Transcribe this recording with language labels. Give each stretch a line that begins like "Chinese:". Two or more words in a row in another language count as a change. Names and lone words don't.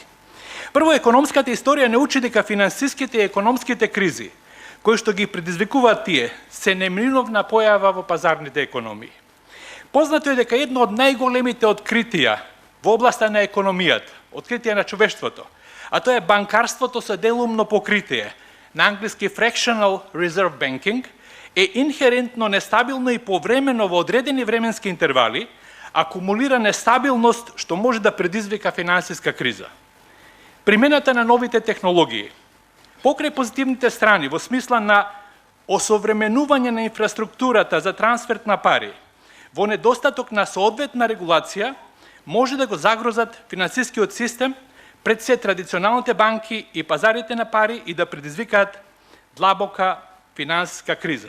Macedonian: Прво, економската историја не учи дека финансиските и економските кризи, кои што ги предизвикуваат тие, се неминовна појава во пазарните економии. Познато е дека едно од најголемите откритија во областа на економијата, откритија на човештвото, а тоа е банкарството со делумно покритие, на англиски
English: fractional reserve banking,
Macedonian: е инхерентно нестабилно и повремено во одредени временски интервали, акумулира нестабилност што може да предизвика финансиска криза. Примената на новите технологии, покрај позитивните страни во смисла на осовременување на инфраструктурата за трансфер на пари, во недостаток на соодветна регулација, може да го загрозат финансискиот систем, пред се традиционалните банки и пазарите на пари и да предизвикаат длабока финансиска криза.